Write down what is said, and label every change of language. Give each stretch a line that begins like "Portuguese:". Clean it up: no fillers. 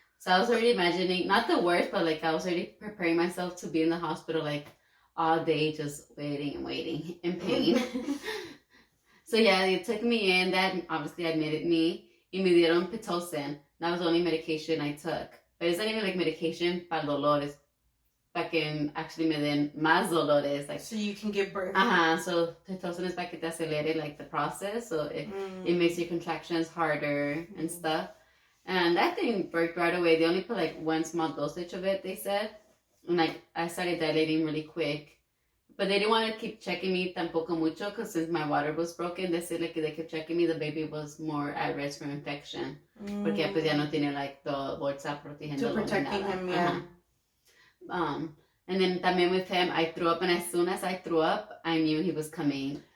English: So I was already imagining, not the worst, but, like, I was already preparing myself to be in the hospital, like, all day just waiting and waiting in pain. So yeah, they took me in. That obviously admitted me.
Spanish: Y me dieron Pitocin.
English: That was the only medication I took. But it's not even like medication
Spanish: para dolores. Para que
English: actually
Spanish: me den más dolores.
English: Like, so you can give birth. So Pitocin is
Spanish: para que te acelere
English: like the process. So it makes your contractions harder and stuff. And that thing worked right away. They only put like one small dosage of it, they said. And like I started dilating really quick. But they didn't want to keep checking me
Spanish: tampoco mucho
English: because since my water was broken, they said like they kept checking me, the baby was more at risk for infection.
Spanish: Porque pues ya no tiene
English: like the
Spanish: bolsa protegiendo.
English: Protecting him, yeah. And then
Spanish: también
English: with him, I threw up, and as soon as I threw up, I knew he was coming.